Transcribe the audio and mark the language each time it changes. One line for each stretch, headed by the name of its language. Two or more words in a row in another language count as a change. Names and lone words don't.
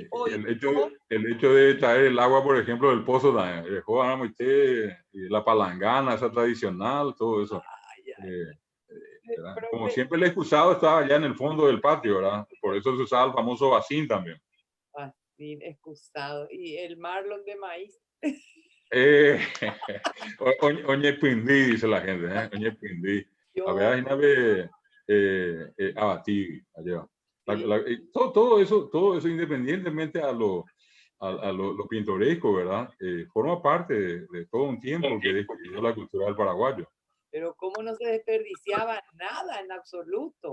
Spanish: el hecho de traer el agua, por ejemplo, del pozo, la palangana, esa tradicional, todo eso. Como siempre el excusado estaba allá en el fondo del patio, ¿verdad? Por eso se usaba el famoso vacín también. Vacín, excusado. ¿Y el marlon de maíz?
Guarani: Oñe Pindí,
Spanish: dice la gente,
Guarani: ¿eh? Oñe Pindí.
Spanish: A ver, abatí, allá. Todo eso independientemente a lo pintoresco, ¿verdad? Forma parte de todo un tiempo que descubrió la cultura del paraguayo. Pero cómo no se desperdiciaba nada en absoluto.